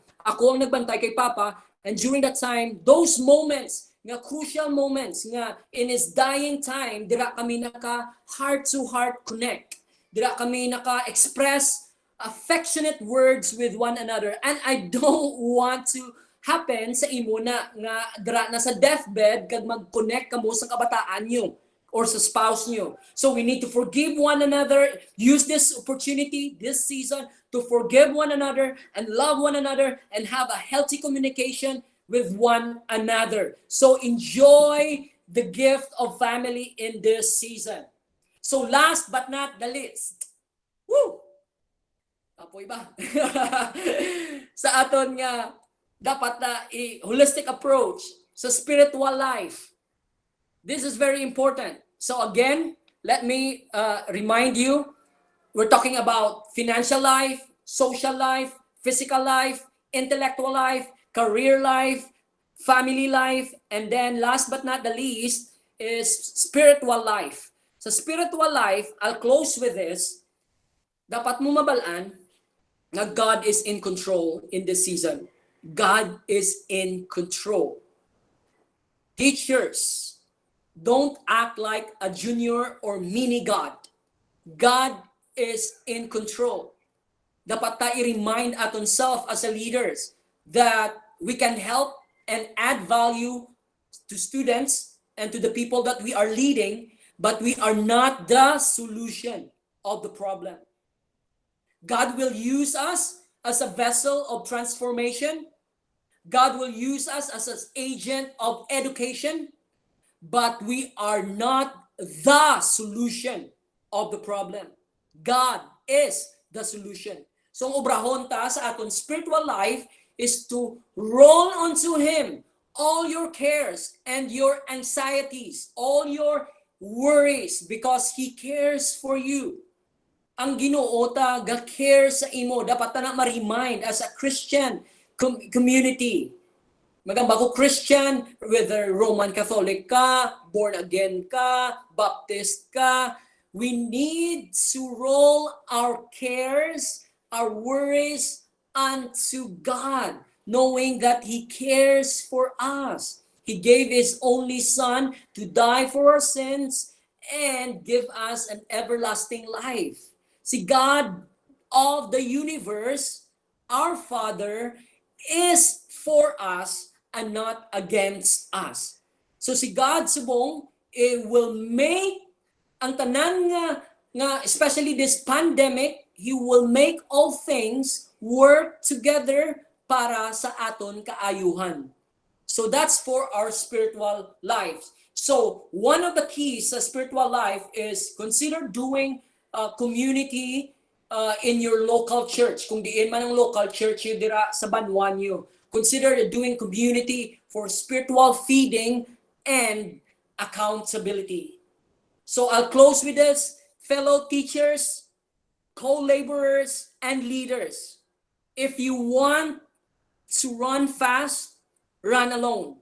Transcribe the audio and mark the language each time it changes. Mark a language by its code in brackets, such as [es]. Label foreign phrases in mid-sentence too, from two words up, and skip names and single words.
[hil] Ako ang nagbantay kay Papa, [en] and during that time, those moments, nga crucial moments, nga in his dying time, [hil] dira kami naka [en] heart-to-heart connect. [hil] Dira kami naka-express [en] affectionate words with one another. And I don't want to happen [hil] sa imo na nga dira na sa deathbed kag mag-connect kamo sa kabataan nyo or sa spouse nyo. [en] So we need to forgive one another. Use this opportunity, this season, to forgive one another and love one another and have a healthy communication with one another. So enjoy the gift of family in this season. So last but not the least, woo! [hil] Apoy ba? Sa aton nga, dapat na [en] holistic approach [hil] sa [en] spiritual life. This is very important. So again, let me remind you, we're talking about financial life, social life, physical life, intellectual life, career life, family life, and then last but not the least is spiritual life. Sa spiritual life, I'll close with this. [hil] Dapat mo mabalaan na [en] God is in control in this season. God is in control. Teachers, don't act like a junior or mini God. God is in control. [hil] Dapat ta i-remind aton [en] self as a leaders that we can help and add value to students and to the people that we are leading, but we are not the solution of the problem. God will use us as a vessel of transformation. God will use us as an agent of education. But we are not the solution of the problem. God is the solution. [hil] So ang obrahon ta sa aton [en] spiritual life is to roll onto Him all your cares and your anxieties, all your worries, because He cares for you. [hil] Ang Ginoo ta ga-care sa imo. Dapat ta na ma-remind [en] as a Christian community. [hil] Magamba ko Christian, whether Roman Catholic ka, [en] born again [hil] ka, Baptist ka, [en] we need to roll our cares, our worries unto God, knowing that He cares for us. He gave His only Son to die for our sins and give us an everlasting life. See, God of the universe, our Father, is for us and not against us. So si God subong will make [hil] ang tanan nga [en] especially this pandemic, He will make all things work together [hil] para sa aton kaayuhan. [en] So that's for our spiritual lives. So one of the keys sa spiritual life is consider doing community in your local church. [hil] Kung diin man ang [en] local church [hil] yun dira sa Banwan nyo. [en] Consider doing community for spiritual feeding and accountability. So I'll close with this. Fellow teachers, co-laborers, and leaders. If you want to run fast, run alone.